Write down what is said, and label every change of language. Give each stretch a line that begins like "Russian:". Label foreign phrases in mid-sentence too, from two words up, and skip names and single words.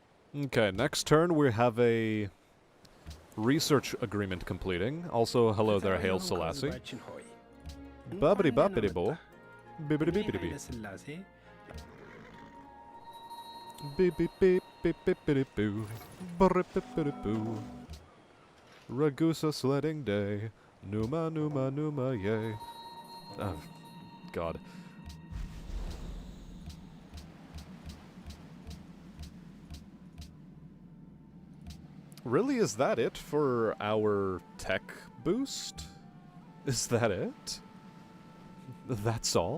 English: Okay, next turn we have a research agreement completing. Also, hello there, Hail Selassie. Babbity boppity bo. Bibbity beepity bee. Beep beep beep beep beepity boo. Brippity boo. Ragusa sledding day. Numa numa numa yay. Oh, God. Really, is that it for our tech boost? Is that it? That's all?